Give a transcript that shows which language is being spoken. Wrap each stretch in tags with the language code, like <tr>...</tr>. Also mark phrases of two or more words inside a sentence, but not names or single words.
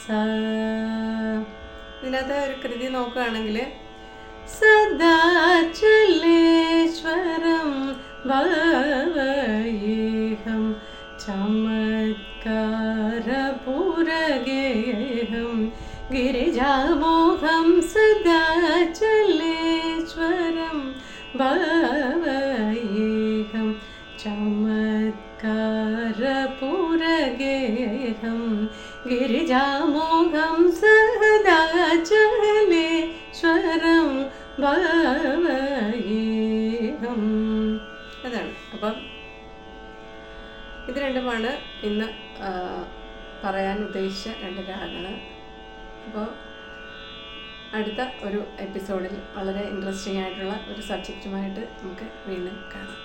<ml>ഇതിനകത്ത് ഒരു കൃതി നോക്കുകയാണെങ്കിൽ</ml> <sa>സദാചലേശ്വരം ഭവേഹം ചമത്കാരപുരഗേഹം गिरिजामोहं सदा चलेश्वरं भावयेऽहं चमत्कारपुरगेऽहं गिरिजामोहं सदा चलेश्वरं ഭാവയേഹം.</sa> <ml>അതാണ്. അപ്പം ഇത് രണ്ടുമാണ് ഇന്ന് പറയാൻ ഉദ്ദേശിച്ച 2 രാഗങ്ങൾ. അപ്പോൾ അടുത്ത ഒരു എപ്പിസോഡിൽ വളരെ ഇൻട്രസ്റ്റിംഗ് ആയിട്ടുള്ള ഒരു സബ്ജക്റ്റുമായിട്ട് നമുക്ക് വീണ്ടും കാണാം.</ml>